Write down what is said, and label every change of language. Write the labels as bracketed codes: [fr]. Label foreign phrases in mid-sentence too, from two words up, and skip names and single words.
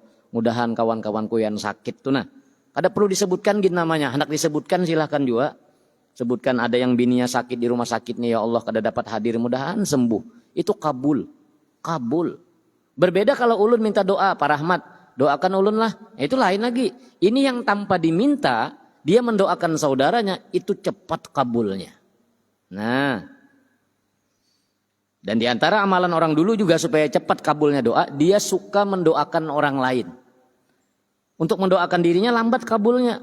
[id] Mudahan kawan-kawanku yang sakit tuh nah. Ada perlu disebutkan gitu namanya, hendak disebutkan silahkan juga. [bjn] Sebutkan ada yang bininya sakit di rumah sakit nih ya Allah, kada dapat hadir, mudahan sembuh. [id] Itu kabul. Kabul. [bjn] Berbeda kalau ulun minta doa, Pak Rahmat, doakan ulun lah. [id] Itu lain lagi. Ini yang tanpa diminta, dia mendoakan saudaranya, itu cepat kabulnya. Nah. Dan diantara amalan orang dulu juga supaya cepat kabulnya doa, dia suka mendoakan orang lain. Untuk mendoakan dirinya lambat kabulnya.